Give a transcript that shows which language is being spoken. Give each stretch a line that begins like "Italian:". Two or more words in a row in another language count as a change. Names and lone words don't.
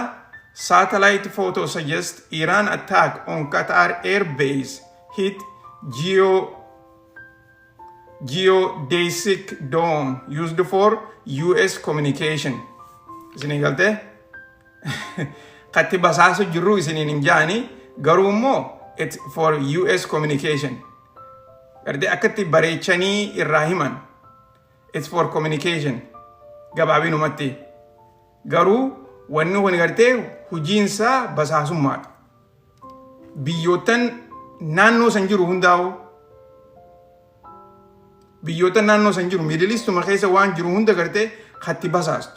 English: Satellite photo suggests Iran attack on Qatar air base hit geodesic dome used for US communication.
Oromo: Isini galte? Qatti basaasu jiru isiniin hin jaani garuu immoo
English: it's for US communication.
Oromo: Gartee akkatti bareechanii irraa himan.
English: It's for communication.
Oromo: Gabaabinumatti. Garuu wanni kun gartee hujiinsaa basaasummaadha. Biyyootan naannoo san jiru hundaa'u biyyootan naannoo san jiru Middle Eastuma keessa waan jiru hunda gartee qatti basaastu.